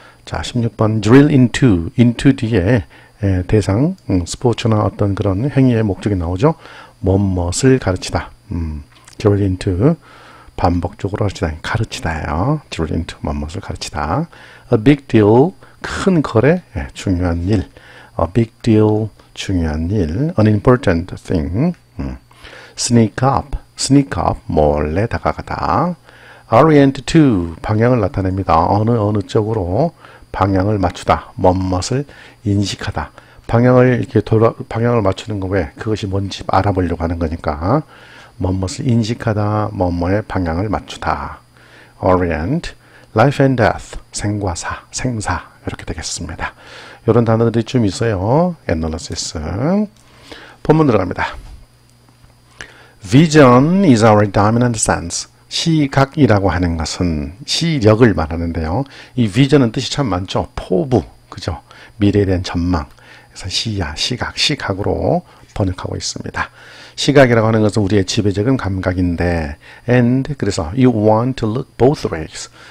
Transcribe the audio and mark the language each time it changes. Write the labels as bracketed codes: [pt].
[ko] 자, 16번 [en] drill into [ko] 뒤에 대상, 스포츠나 어떤 그런 행위의 목적이 나오죠. 뭐뭇을 가르치다. [en] drill into, [ko] 반복적으로 가르치다예요. [en] drill into, [ko] 뭐뭇을 가르치다. [en] a big deal, [ko] 큰 거래, 중요한 일. [en] a big deal, [ko] 중요한 일. [en] an important thing. sneak up, [ko] 몰래 다가가다. [en] orient to, [ko] 방향을 나타냅니다. 어느 쪽으로 방향을 맞추다. 뭐뭇을 인식하다. 방향을 맞추는 거 왜? 그것이 뭔지 알아보려고 하는 거니까. 뭐뭇을 인식하다, 뭐뭐의 방향을 맞추다. [en] orient, life and death, [ko] 생과 생사 이렇게 되겠습니다. 이런 단어들이 좀 있어요. analysis. 본문 들어갑니다. [en] Vision is our dominant sense. [ko] 시각이라고 하는 것은 시력을 말하는데요. 이 vision은 뜻이 참 많죠. 포부, 그죠? 미래에 대한 전망. 그래서 시각으로 번역하고 있습니다. 시각이라고 하는 것은 우리의 지배적인 감각인데, and 그래서 [en] you want to look both ways.